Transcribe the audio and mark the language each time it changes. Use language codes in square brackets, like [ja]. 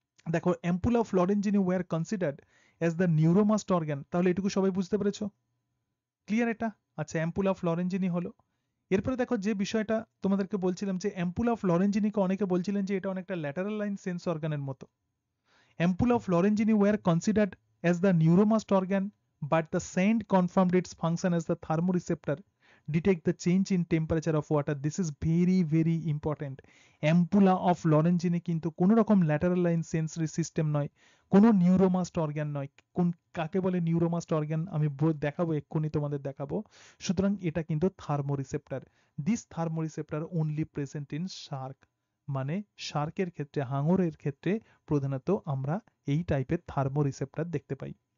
[bn] দেখো [en] Ampulla of Lorenzini were considered as the neuromast organ. [bn] তাহলে এটুকু সবাই বুঝতে পেরেছো? ক্লিয়ার এটা? আচ্ছা, অ্যাম্পুলা অফ লরেঞ্জিনি হলো। এরপরে দেখো যে বিষয়টা তোমাদেরকে বলছিলাম যে অ্যাম্পুলা অফ লরেঞ্জিনিকে অনেকে বলছিলেন যে এটা অনেকটা ল্যাটারাল লাইন সেন্স অর্গানের মতো। [en] Ampulla of Lorenzini were considered as the neuromast organ, but the saint confirmed its function as the thermoreceptor, detect the change in temperature of water. This is very very important. [bn] Ampulla of Lorenzini কিন্তু কোনো রকম lateral line sensory system নয়, কোনো নিউরোমাস্ট organ নয়। কোন কাকে বলে নিউরোমাস্ট organ আমি দেখাবো, এক্ষুনি তোমাদের দেখাবো। সুতরাং এটা কিন্তু থার্মোরিসেপ্টর। [en] this thermoreceptor only present in shark, [bn] মানে শার্কের ক্ষেত্রে, হাঙরের ক্ষেত্রে প্রধানত আমরা এই টাইপের থার্মো রিসেপ্টর দেখতে পাই।